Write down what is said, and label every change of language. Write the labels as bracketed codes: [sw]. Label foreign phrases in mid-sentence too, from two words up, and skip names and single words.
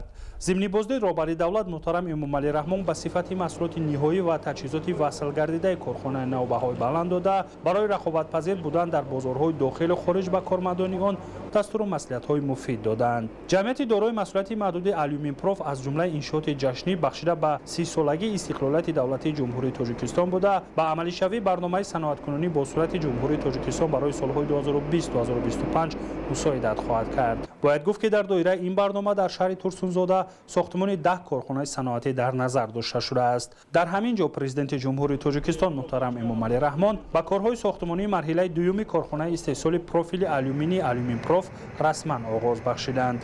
[tg] зимни боздид роҳбари давлат муҳтарам Эмомалӣ Раҳмон ба сифати маҳсулоти ниҳоӣ ва таҷҳизоти васл гардидаи корхонаи нав баҳои баланд дода барои рақобатпазир будан дар бозорҳои дохилу хориҷ ба кормандони он дастуру маслиҳатҳои муфид доданд. ҷамъияти дорои масъулияти маҳдуди Алюминпроф аз ҷумлаи иншооти ҷашнӣ бахшида ба 30-солагии истиқлолияти давлатии ҷумҳурии Тоҷикистон буда ба амалишавии барномаи саноаткунонӣ бо сурати ҷумҳурии Тоҷикистон барои солҳои 2020-2025 мусоидат хоҳад кард. бояд гуфт ки дар доираи ин барнома дар шаҳри Турсунзода сохтмони 10 корхонаи саноатӣ дар назар дошта шуда аст. дар ҳамин ҷо Президенти Ҷумҳурии Тоҷикистон муҳтарам Эмомалӣ Раҳмон бо корҳои сохтмонии марҳилаи дуюми корхонаи истеҳсоли профили алюминии Алюмин проф расман оғоз бахшиданд.